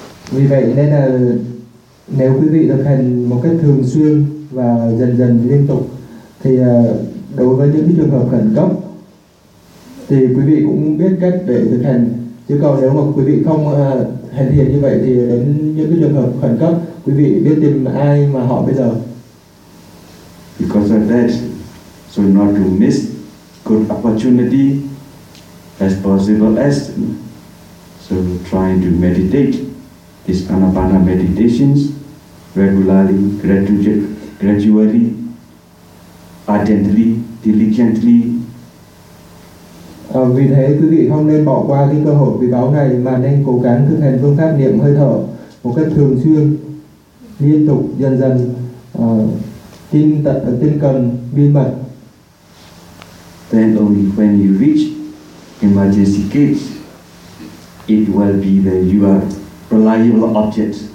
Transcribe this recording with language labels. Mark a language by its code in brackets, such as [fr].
[vi] Vì vậy nên là nếu quý vị thực hành một cách thường xuyên và dần dần liên tục, thì đối với những trường hợp khẩn cấp thì quý vị cũng biết cách để thực hành. Chứ còn nếu mà quý vị không hành thiền như vậy, thì đến những trường hợp khẩn cấp quý vị biết tìm ai mà họ bây giờ. [en] Because of that, so not to miss good opportunity as possible as, so trying to meditate this Anapana meditations regularly, gradually, ardently, diligently. [vi] Vì thế quý vị không nên bỏ qua cái cơ hội quý báu này, mà nên cố gắng thực hành phương pháp niệm hơi thở một cách thường xuyên, liên tục, dần dần, tinh cần, biên mật. [en] Then only when you reach emergency case, it will be the you are reliable object.